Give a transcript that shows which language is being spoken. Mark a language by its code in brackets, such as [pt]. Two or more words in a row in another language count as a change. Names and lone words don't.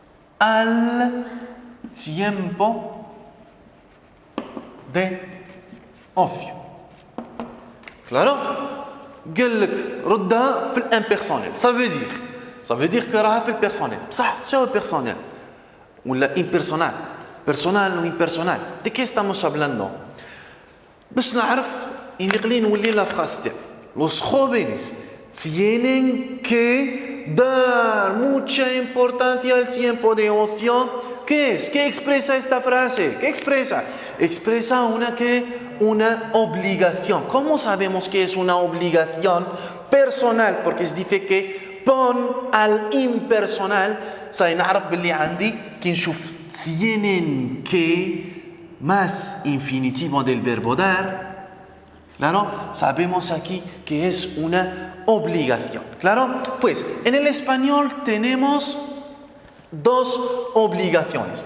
[es] al tiempo de ocio. Claro? [ar] قال لك ردها في الامبيرسونيل. [fr] Ça veut dire que [ar] راها في البيرسونيل. صح شنو البيرسونيل؟ [es] ولا impersonal. Personal o impersonal. ¿De qué estamos hablando? [ar] باش نعرف ينقلي نولي [fr] la phrase [ar] تاعي. [es] Los jóvenes tienen que dar mucha importancia al tiempo de ocio. ¿Qué es? ¿Qué expresa esta frase? ¿Qué expresa? Expresa una obligación. ¿Cómo sabemos que es una obligación personal? Porque se dice que pon al impersonal. [ar] سنعرف باللي عندي كي نشوف [es] tienen que más infinitivo del verbo dar. Claro, sabemos aquí que es una obligación. Claro, pues en el español tenemos dos obligaciones.